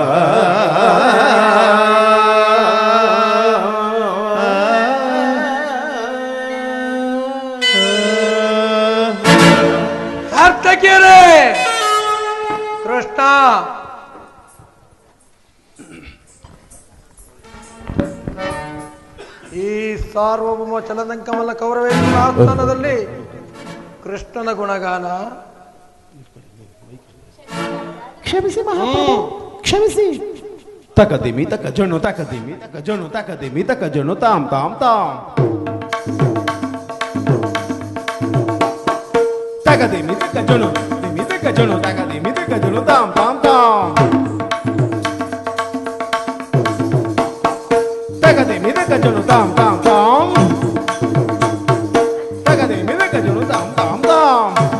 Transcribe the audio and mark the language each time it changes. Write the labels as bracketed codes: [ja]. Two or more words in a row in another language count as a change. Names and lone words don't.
[kn] ಸಾರ್ಥಕ್ಯರೇ ಕೃಷ್ಣ ಈ ಸಾರ್ವಭೌಮ ಚಲದಂಕಮಲ್ಲ ಕೌರವೇಶ್ವರ ಆಸ್ಥಾನದಲ್ಲಿ ಕೃಷ್ಣನ ಗುಣಗಾನ. ಕ್ಷಮಿಸಿ ಮಹಾಪ್ರಭು, ಕ್ಷಮಿಸಿ. ತಕದಿಮಿ ತಕ ಜಣು ತಕದಿಮಿ ತಕ ಜಣು ತಕದಿಮಿ ತಕ ಜಣು ತಾಮ್ ತಾಮ್ ತಾಮ್ ತಕದಿಮಿ ತಕ ಜಣು ದಿಮಿ ತಕ ಜಣು ತಕದಿಮಿ ತಕ ಜಣು ತಾಮ್ ತಾಮ್ ತಾಮ್ ತಕದಿಮಿ ತಕ ಜಣು ತಾಮ್ ತಾಮ್ ತಾಮ್ ತಕದಿಮಿ ತಕ ಜಣು ತಾಮ್ ತಾಮ್ ತಾಮ್